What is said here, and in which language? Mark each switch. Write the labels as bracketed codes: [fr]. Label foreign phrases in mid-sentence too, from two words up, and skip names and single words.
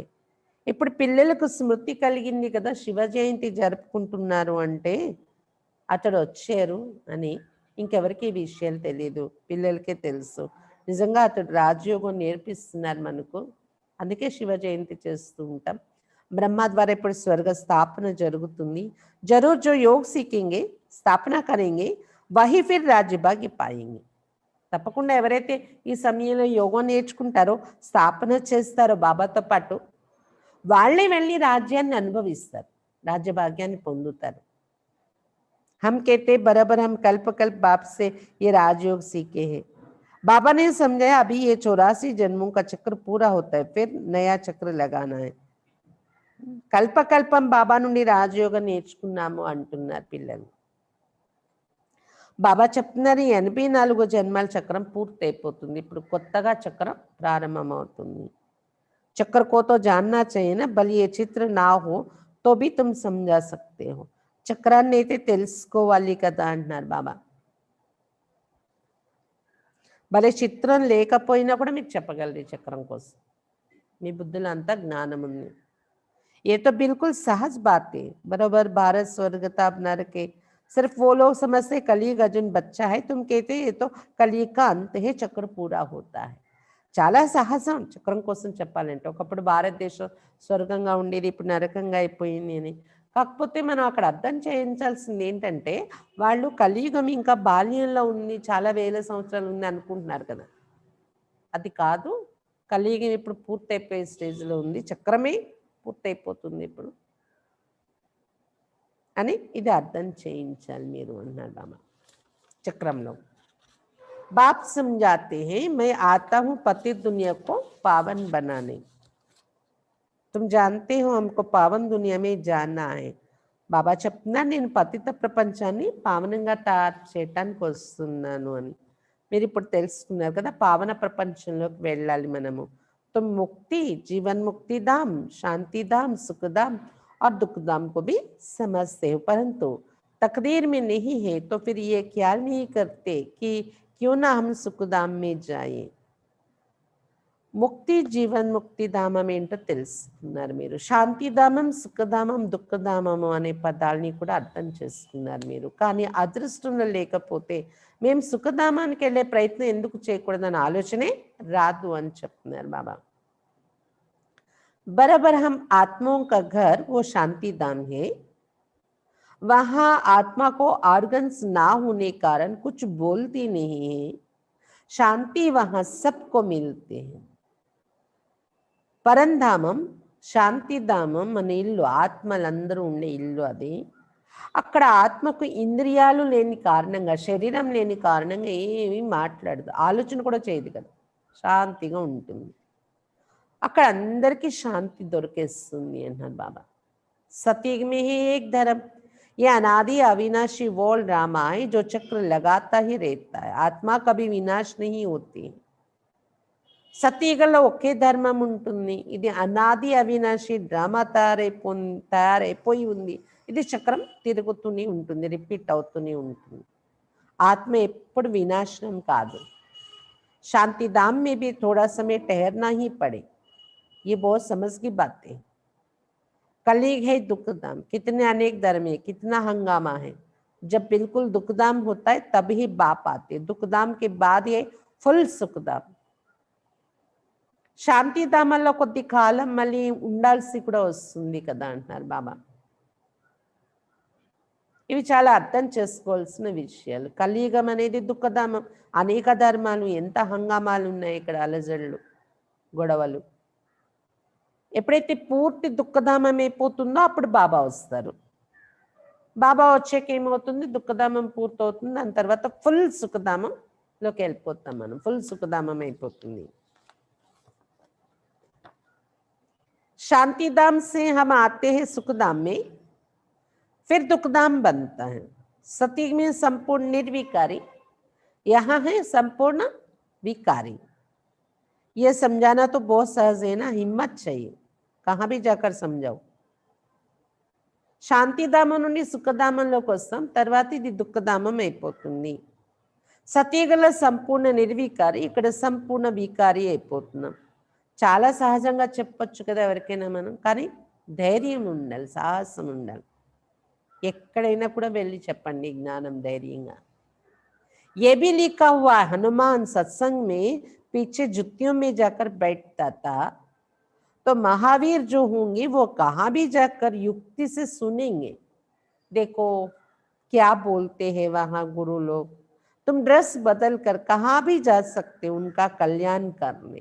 [te] ఇప్పుడు పిల్లలకు స్మృతి కలిగింది కదా, శివ జయంతి జరుపుకుంటున్నారు అంటే అతడు వచ్చారు అని. ఇంకెవరికి ఈ విషయాలు తెలియదు, పిల్లలకే తెలుసు. నిజంగా అతడు రాజయోగం నేర్పిస్తున్నారు మనకు, అందుకే శివ జయంతి చేస్తూ ఉంటాం. బ్రహ్మ ద్వారా ఇప్పుడు స్వర్గ స్థాపన జరుగుతుంది. [hi] ज़रूर जो योग सीखेंगे, स्थापना करेंगे, वही फिर राज्य भाग्य पाएंगे. [te] తప్పకుండా ఎవరైతే ఈ సమయంలో యోగం నేర్చుకుంటారో, స్థాపన చేస్తారో బాబాతో పాటు, వాళ్ళే వెళ్ళి రాజ్యాన్ని అనుభవిస్తారు, రాజ్యభాగ్యాన్ని పొందుతారు. [hi] हम कहते बराबर हम कल्प कल्प बाप से ये राजयोग सीखे हैं। बाबा ने समझाया अभी ये 84 जन्मों का चक्र पूरा होता है, फिर नया चक्र लगाना है. [te] కల్పకల్పం బాబా నుండి రాజయోగం నేర్చుకున్నాము అంటున్నారు పిల్లలు. బాబా చెప్తున్నారు 84 జన్మాల చక్రం పూర్తి అయిపోతుంది, ఇప్పుడు కొత్తగా చక్రం ప్రారంభమవుతుంది. [hi] चक्र को तो जानना चाहिए ना, भले ये चित्र ना हो तो भी तुम समझा सकते हो. [te] చక్రాన్ని అయితే తెలుసుకోవాలి కదా అంటున్నారు బాబా. భలే చిత్రం లేకపోయినా కూడా మీకు చెప్పగలరు ఈ చక్రం కోసం, మీ బుద్ధిలో అంతా జ్ఞానం ఉంది. [hi] ये तो बिल्कुल सहज बात है, बराबर भारत स्वर्ग था नरक है. सिर्फ वो लोग समझते कलयुग अर्जुन बच्चा है, तुम कहते ये तो कलयुग का अंत है, चक्र पूरा होता है. [te] చాలా సహజం చక్రం కోసం చెప్పాలంటే. ఒకప్పుడు భారతదేశం స్వర్గంగా ఉండేది, ఇప్పుడు నరకంగా అయిపోయింది అని. కాకపోతే మనం అక్కడ అర్థం చేయించాల్సింది ఏంటంటే, వాళ్ళు కలియుగం ఇంకా బాల్యంలో ఉంది, చాలా వేల సంవత్సరాలు ఉంది అనుకుంటున్నారు కదా. అది కాదు, కలియుగం ఇప్పుడు పూర్తయిపోయే స్టేజ్లో ఉంది, చక్రమే పూర్తయిపోతుంది ఇప్పుడు అని ఇది అర్థం చేయించాలి మీరు అన్నారు బాబా చక్రంలో. [hi] बाप समझाते हैं मैं आता हूं पतित दुनिया को पावन बनाने. तुम जानते हो हमको पावन दुनिया में जाना है. [te] బాబా చెప్తున్నా నేను పతిత ప్రపంచాన్ని పావనంగా తయారు చేయటానికి వస్తున్నాను అని. మీరు ఇప్పుడు తెలుసుకున్నారు కదా, పావన ప్రపంచంలోకి వెళ్ళాలి మనము. [hi] तो मुक्ति जीवन मुक्ति धाम, शांति धाम, सुख धाम और दुख धाम को भी समझते हो, परंतु तकदीर में नहीं है तो फिर ये ख्याल नहीं करते कि क्यों ना हम सुखधाम में जाए. [te] ముక్తి జీవన్ ముక్తి ధామం ఏంటో తెలుసుకున్నారు మీరు. శాంతిధామం, సుఖధామం, దుఃఖధామము అనే పదాలని కూడా అర్థం చేసుకున్నారు మీరు. కానీ అదృష్టంలో లేకపోతే మేము సుఖధామానికి వెళ్ళే ప్రయత్నం ఎందుకు చేయకూడదన్న ఆలోచనే రాదు అని చెప్తున్నారు బాబా. [hi] बराबर हम आत्माओं का घर वो शांति धाम है, वहां आत्मा को ऑर्गन्स ना होने कारण कुछ बोलती नहीं है, शांति वहां सबको मिलते हैं. [te] పరంధామం శాంతిధామం మన ఇల్లు, ఆత్మలందరూ ఉండే ఇల్లు అది. అక్కడ ఆత్మకు ఇంద్రియాలు లేని కారణంగా, శరీరం లేని కారణంగా ఏమీ మాట్లాడదు, ఆలోచన కూడా చేయదు కదా, శాంతిగా ఉంటుంది. అక్కడ అందరికీ శాంతి దొరికేస్తుంది అన్నారు బాబా. [hi] सतयुग में ही एक धर्म, ये अनादि अविनाशी वोल ड्रामा है जो चक्र लगाता ही रहता है, आत्मा कभी विनाश नहीं होती. [te] సతయుగంలో ఒకే ధర్మం ఉంటుంది, ఇది అనాది అవినాశి డ్రామా తయారైపోయి ఉంది. ఇది చక్రం తిరుగుతూనే ఉంటుంది, రిపీట్ అవుతూనే ఉంటుంది. ఆత్మ ఎప్పుడు వినాశనం కాదు. [hi] शांतिधाम में भी थोड़ा समय ठहरना ही पड़े, ये बहुत समझ की बात है. कलयुग है दुखधाम, कितने अनेक धर्म है, कितना हंगामा है. जब बिल्कुल दुखधाम होता है तब ही बाप आते, दुखधाम के बाद ये फुल सुखधाम. [te] శాంతిధామంలో కొద్ది కాలం మళ్ళీ ఉండాల్సి కూడా వస్తుంది కదా అంటున్నారు బాబా. ఇవి చాలా అర్థం చేసుకోవాల్సిన విషయాలు. కలియుగం అనేది దుఃఖధామం, అనేక ధర్మాలు, ఎంత హంగామాలు ఉన్నాయి ఇక్కడ, అలజడులు, గొడవలు. ఎప్పుడైతే పూర్తి దుఃఖధామం అయిపోతుందో అప్పుడు బాబా వస్తారు. బాబా వచ్చాక ఏమవుతుంది, దుఃఖధామం పూర్తవుతుంది, దాని తర్వాత ఫుల్ సుఖధామంలోకి వెళ్ళిపోతాం మనం, ఫుల్ సుఖధామం అయిపోతుంది. [hi] शांतिधाम से हम आते हैं सुखधाम में, फिर दुखधाम बनता है. सतयुग में संपूर्ण निर्विकारी, यहाँ है संपूर्ण विकारी. ये समझाना तो बहुत सहज है ना, हिम्मत चाहिए, कहाँ भी जाकर समझाओ. [te] శాంతిధామం నుండి సుఖధామంలోకి వస్తాం, తర్వాత ఇది దుఃఖధామం అయిపోతుంది. సతయుగంలో సంపూర్ణ నిర్వికారి, ఇక్కడ సంపూర్ణ వికారి అయిపోతున్నాం. చాలా సహజంగా చెప్పొచ్చు కదా ఎవరికైనా మనం, కానీ ధైర్యం ఉండాలి, సాహసం ఉండాలి. ఎక్కడైనా కూడా వెళ్ళి చెప్పండి జ్ఞానం ధైర్యంగా. [hi] ये भी लिखा हुआ हनुमान सत्संग में पीछे जुत्तियों में जाकर बैठता था, तो महावीर जो होंगे वो कहाँ भी जाकर युक्ति से सुनेंगे. देखो क्या बोलते हैं वहां गुरु लोग, तुम ड्रेस बदल कर कहाँ भी जा सकते हो उनका कल्याण करने।